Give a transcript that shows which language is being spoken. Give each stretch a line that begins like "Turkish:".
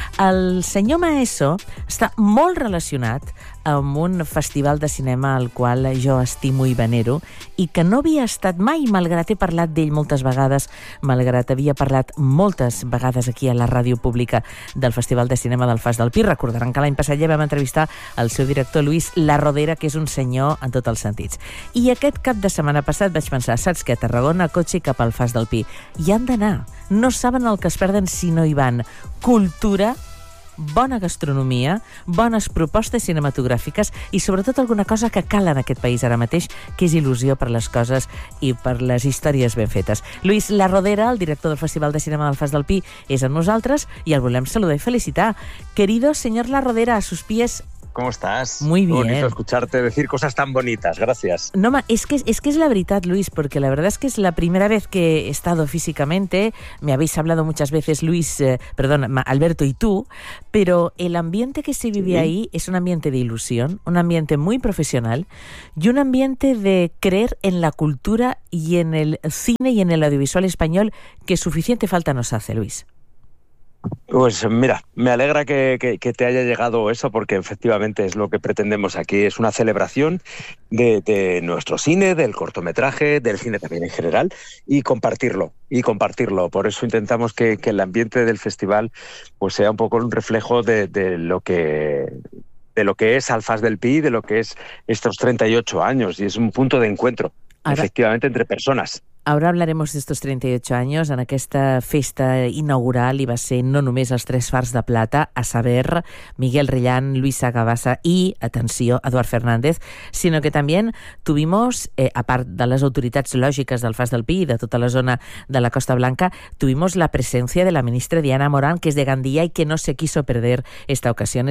Catalan: El senyor Maeso està molt relacionat amb un festival de cinema al qual jo estimo i venero i que no havia estat mai, malgrat he parlat d'ell moltes vegades, malgrat havia parlat moltes vegades aquí a la ràdio pública del Festival de Cinema del Fas del Pi. Recordaran que l'any passat ja vam entrevistar el seu director, Luis Larrodera, que és un senyor en tots els sentits. I aquest cap de setmana passat vaig pensar, saps què, a Tarragona, cotxe cap al Fas del Pi. Hi han d'anar. No saben el que es perden si no hi van. Cultura, bona gastronomia, bones propostes cinematogràfiques i sobretot alguna cosa que cal en aquest país ara mateix, que és il·lusió per les coses i per les històries ben fetes. Luis Larrodera, el director del Festival de Cinema del Fas del Pi, és amb nosaltres i el volem saludar i felicitar.
Spanish: Querido señor Larrodera, a sus pies... ¿Cómo estás? Muy bien. Bonito escucharte decir cosas tan bonitas. Gracias. No, ma, es que es la verdad, Luis, porque la verdad es que es la primera vez que he estado físicamente. Me habéis hablado muchas veces, Luis, perdón, Alberto y tú, pero el ambiente que se vive ahí es un ambiente de ilusión, un ambiente muy profesional y un ambiente de creer en la cultura y en el cine y en el audiovisual español que suficiente falta nos hace, Luis. Pues mira, me alegra que te haya llegado eso, porque efectivamente es lo que pretendemos aquí, es una celebración de nuestro cine, del cortometraje, del cine también en general, y compartirlo. Por eso intentamos que el ambiente del festival pues sea un poco un reflejo de lo que es Alfaz del Pi, de lo que es estos 38 años, y es un punto de encuentro, ahora, efectivamente, entre personas. Ahora hablaremos de estos 38 años
Catalan: en aquesta festa inaugural i va ser no només els tres fars de plata, a saber, Miguel Rellán, Luisa Gavassa i, atenció, Eduard Fernández, sinó que també
Spanish: tuvimos,
Catalan: a part de les autoritats lògiques del Fas del Pi i de tota la zona de la Costa Blanca, tuvimos la presència de la ministra Diana Morán, que és de Gandia i
Spanish: que no se quiso perder esta
Catalan: ocasió.